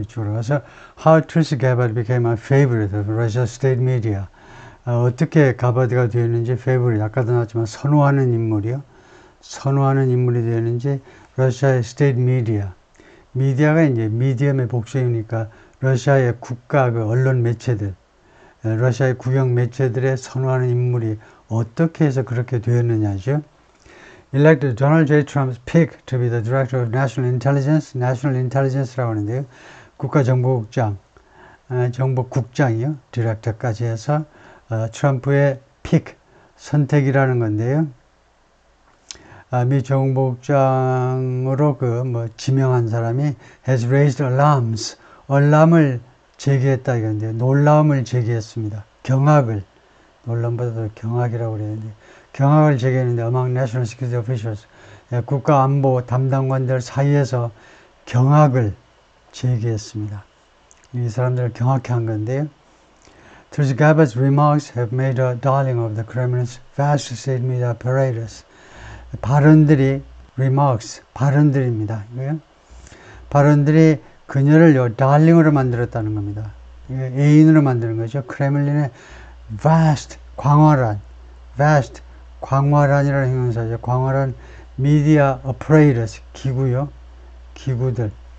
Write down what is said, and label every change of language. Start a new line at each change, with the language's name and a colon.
Korean: 이쪽으로 가서
English: How Tulsi Gabbard became a favorite of Russia state media.
Korean: 어떻게 가바드가 되었는지 favorite, 아까도 나왔지만 선호하는 인물이요. 선호하는 인물이 되었는지 러시아의
English: state media.
Korean: 미디어가 이제 미디엄의 복수이니까 러시아의 국가 그 언론 매체들, 러시아의 국영 매체들의 선호하는 인물이 어떻게 해서 그렇게 되었느냐죠.
English: Elected Donald J. Trump's pick to be the Director of National Intelligence
Korean: 라고 하는데요. 국가정보국장, 정보국장이요. 디렉터까지 해서 트럼프의 픽, 선택이라는 건데요. 미 정보국장으로 지명한 사람이
English: has raised alarms,
Korean: 알람을 제기했다 이건데 놀라움을 제기했습니다. 경악을, 놀람보다도 경악이라고 그랬는데 경악을 제기했는데
English: among national security officials,
Korean: 국가안보 담당관들 사이에서 경악을 제기했습니다. 이 사람들을 경악해 한 건데요.
English: Tulsi Gabbard's remarks have made her darling of the Kremlin's vast state media apparatus.
Korean: 발언들이 remarks, 발언들입니다. 발언들이 그녀를 달링으로 만들었다는 겁니다. 애인으로 만드는 거죠. 크레물린의 vast, 광활한, vast, 광활한이라는 형용사죠. 광활한
English: media apparatus,
Korean: 기구요. 기구들.